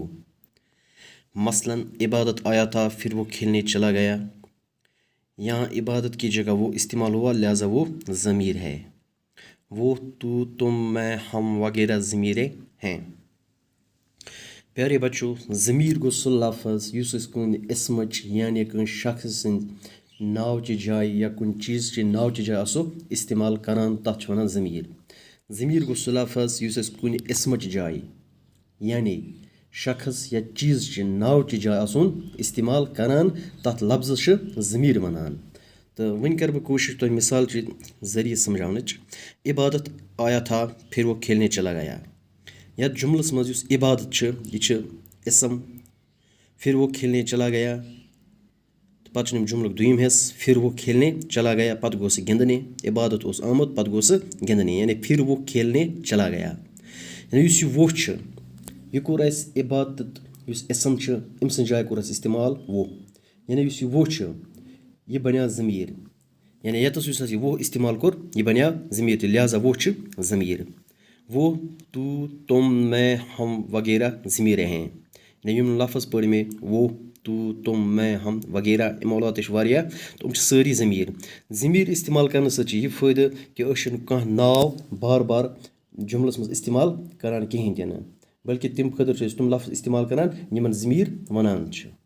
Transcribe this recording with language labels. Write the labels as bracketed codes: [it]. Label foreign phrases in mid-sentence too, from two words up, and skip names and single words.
[ur] مثلا عبادت آیا تھا پھر وہ کھیلنے چلا گیا۔ یہاں عبادت کی جگہ وہ استعمال ہوا لہذا وہ ضمیر ہے۔ وہ، تو، تم، میں، ہم وغیرہ ضمیریں ہیں۔ [ks] پیارے بچوں، ضمیر گو سہ لفظ یس کن اسمچ یعنی کن شخص سند ناو چہ جائے یا کن چیز چہ ناو چہ جائے آسو استعمال کران تتھ ونان ضمیر۔ ضمیر گو سہ لفظ یس کن اسمچ جائے یعنی شخص یا چیز چہ ناو چہ جائے آسن استعمال کران تتھ لفظ ضمیر ونان۔ تو ون کر بہ کوشش تہ مثال چہ ذریعہ سمجھاونچ۔ [ur] عبادت آیا تھا پھر وہ کھیلنے چلا گیا۔ [ks] یتھ جملس مز یس عبادت یہ اسم، [ur] پھر وہ کھیلنے چلا گیا، [ks] پتہ جملک دویم حص [ur] پھر وہ کھیلنے چلا گیا [ks] پتہ گو سہ گندنے۔ عبادت اس آمت پتہ گو سہ گندنے یعنی [ur] پھر وہ کھیلنے چلا گیا۔ [ks] یعنی یس یہ وہ یہ کور اس عبادت یس اسم ام سن جائے کور اس استعمال وہ، یعنی یس یہ وہ یہ بنیا ضمیر۔ یعنی یتس یس یہ وہ استعمال کور یہ بنیا ضمیر لہذا وہ ضمیر۔ [ur] وہ، تو، تم، میں، ہم وغیرہ ضمیریں ہیں۔ [ks] یعنی یم لفظ پڑھ میں [ur] وہ، تو، تم، میں، ہم [ks] وغیرہ ام علاوہ واریاہ تم ساری ضمیر۔ ضمیر استعمال کرنے سۭتۍ یہ فائدہ کہ أسۍ کانٛہہ ناو بار بار جملس مز استعمال کران کہین تہ نہ، بلکہ تم خٲطرٕ چھِ أسۍ تم لفظ استعمال کران یمن ضمیر ونان چھِ۔